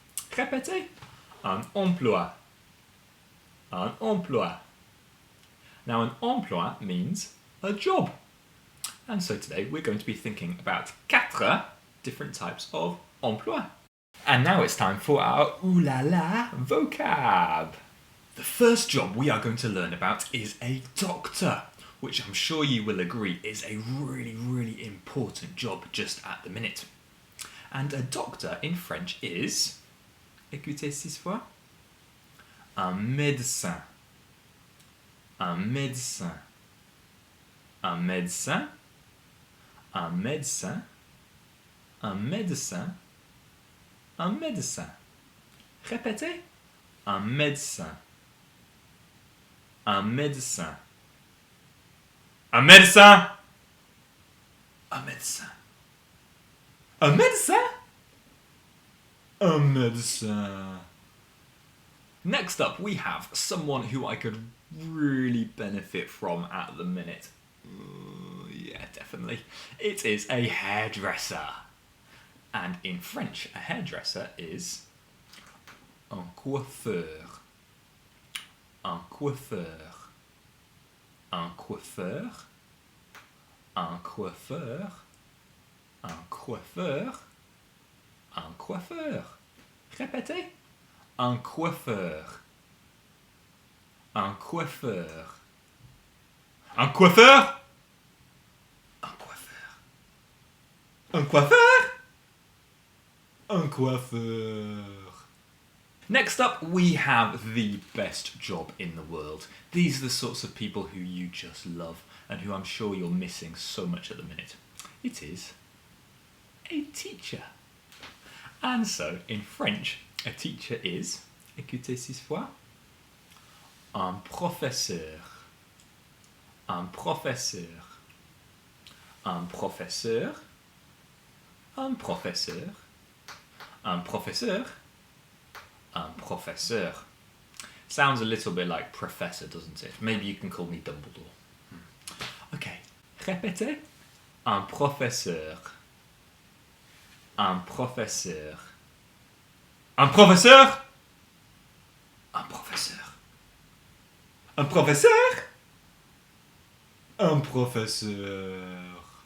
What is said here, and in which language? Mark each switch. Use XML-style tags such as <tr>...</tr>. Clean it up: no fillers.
<fr>Répétez, un emploi, un emploi.</fr> <en>Now, an emploi means a job. And so today we're going to be thinking about 4 different types of emploi. And now it's time for our ooh la la vocab. The first job we are going to learn about is a doctor, which I'm sure you will agree is a really important job just at the minute. And a doctor in French is,</en> <fr>écoutez 6 fois,</fr> <en>un médecin.</en> <fr>Un médecin, un médecin, un médecin, un médecin, un médecin. Répétez, un médecin, un médecin, un médecin, un médecin, un médecin, un médecin.</fr> <en>Next up, we have someone who I could really benefit from at the minute. Yeah, definitely. It is a hairdresser. And in French, a hairdresser is un coiffeur. Un coiffeur. Un coiffeur.</en> <fr>Un coiffeur. Un coiffeur. Un coiffeur. Répétez. Un coiffeur. Un coiffeur. Un coiffeur. Un coiffeur. Un coiffeur. Un coiffeur.</fr> <en>Next up, we have the best job in the world. These are the sorts of people who you just love and who I'm sure you're missing so much at the minute. It is a teacher. And so, in French, a teacher is,</en> <fr>écoutez 6 fois, un professeur, un professeur, un professeur, un professeur, un professeur, un professeur.</fr> <en>Sounds a little bit like professor, doesn't it? Maybe you can call me Dumbledore. Okay, répétez.</en> <fr>Un professeur, un professeur, un professeur, un professeur, un professeur, un professeur.</fr>